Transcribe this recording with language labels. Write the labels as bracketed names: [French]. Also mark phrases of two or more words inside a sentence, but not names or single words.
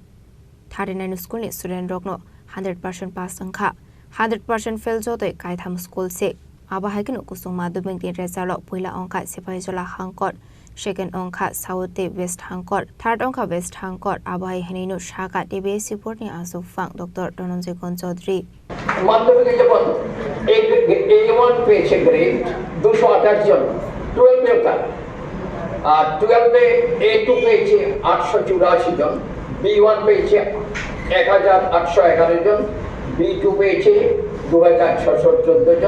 [Kok Borok] 39 school ni student rokno 100% pass songkha 100% fail jotoi kaitham school se abahakino kusung madhomik din result poila ongkha Sipahijala Hangkot, second ongkha South West Hangkot, third ongkha West Hangkot, abahi henino shaka TBS report ni asu fang Dr. Dhananjay Chaudhary। [Bangla] মাধ্যমিকে যখন A1 পেয়েছে গ্রেড 228 জন 12 পেপার, আর 12 এ A2 পেয়েছে 884 জন, B1 পেয়েছে 1,811 জন, B2 পেয়েছে 2,614 জন।